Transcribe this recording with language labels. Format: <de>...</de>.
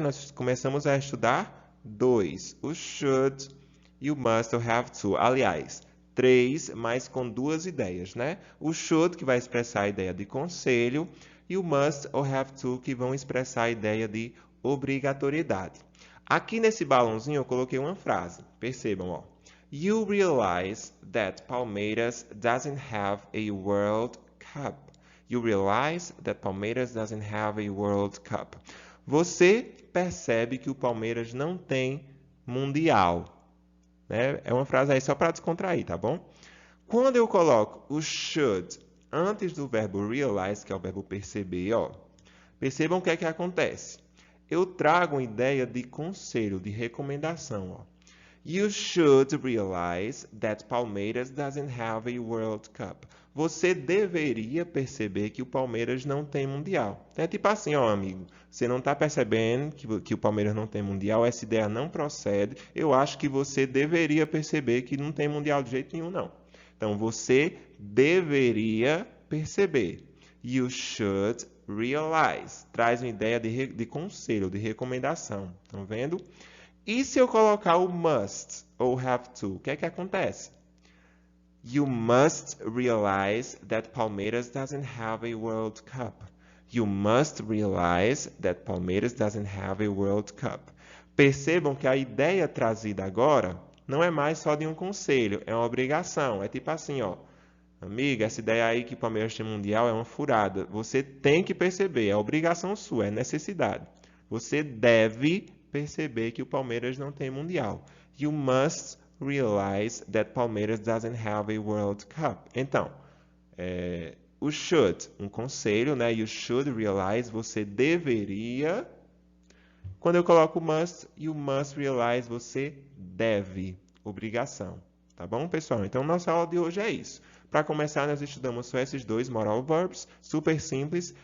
<pt>Nós começamos a estudar 2, o should e o must ou have to. Aliás, 3, mas com duas ideias, né? O should, que vai expressar a ideia de conselho, e o must ou have to, que vão expressar a ideia de obrigatoriedade. Aqui nesse balãozinho eu coloquei uma frase. Percebam, ó.</pt> <en>You realize that Palmeiras doesn't have a World Cup. You realize that Palmeiras doesn't have a World Cup.</en> <pt>Você percebe que o Palmeiras não tem mundial. Né? É uma frase aí só para descontrair, tá bom? Quando eu coloco o should antes do verbo realize, que é o verbo perceber, ó, percebam o que é que acontece. Eu trago uma ideia de conselho, de recomendação. Ó.</pt> <en>You should realize that Palmeiras doesn't have a World Cup.</en> <pt>Você deveria perceber que o Palmeiras não tem Mundial. É tipo assim, ó, amigo, você não está percebendo que o Palmeiras não tem Mundial, essa ideia não procede. Eu acho que você deveria perceber que não tem Mundial de jeito nenhum, não. Então, você deveria perceber.</pt> <en>You should realize.</en> <pt>Traz uma ideia de conselho, de recomendação. Estão vendo? E se eu colocar o must ou have to, o que é que acontece?</pt> <en>You must realize that Palmeiras doesn't have a World Cup. You must realize that Palmeiras doesn't have a World Cup.</en> <pt>Percebam que a ideia trazida agora não é mais só de um conselho, é uma obrigação. É tipo assim, ó. Amiga, essa ideia aí que o Palmeiras tem mundial é uma furada. Você tem que perceber, é obrigação sua, é necessidade. Você deve perceber que o Palmeiras não tem mundial.</pt> <en>You must realize that Palmeiras doesn't have a World Cup.</en> <pt>Então, o should, um conselho, né?</pt> <en>You should realize,</en> <pt>você deveria. Quando eu coloco must,</pt> <en>you must realize,</en> <pt>você deve, obrigação. Tá bom, pessoal? Então, nossa aula de hoje é isso. Para começar, nós estudamos só esses dois moral verbs, super simples.</pt>